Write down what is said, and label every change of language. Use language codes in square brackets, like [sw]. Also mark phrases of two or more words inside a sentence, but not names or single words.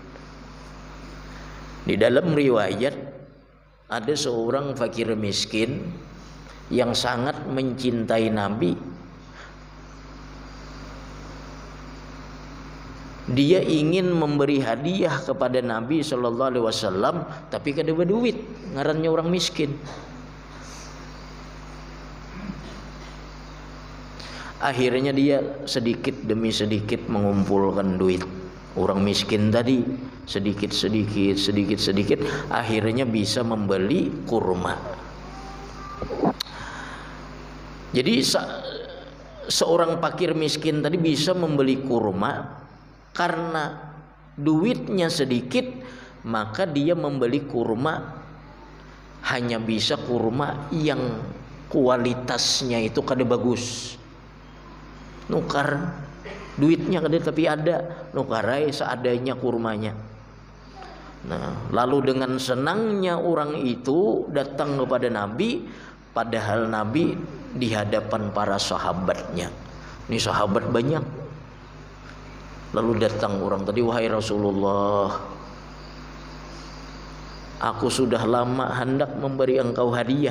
[id] Di dalam riwayat ada seorang fakir miskin yang sangat mencintai Nabi. Dia ingin memberi hadiah kepada Nabi [ar] صلى الله عليه وسلم, [bjn] tapi kada ada duit, ngarannya orang miskin. [id] Akhirnya dia sedikit demi sedikit mengumpulkan duit. Orang miskin tadi sedikit, akhirnya bisa membeli kurma. Jadi seorang fakir miskin tadi bisa membeli kurma karena duitnya sedikit, maka dia membeli kurma hanya bisa kurma yang kualitasnya itu kada bagus. [bjn] Nukar duitnya kada tapi ada, nukarai seadanya kurmanya. [id] Nah, lalu dengan senangnya orang itu datang kepada Nabi, padahal Nabi di hadapan para sahabatnya. Ini sahabat banyak. Lalu datang orang tadi, wahai Rasulullah, aku sudah lama hendak memberi engkau hadiah.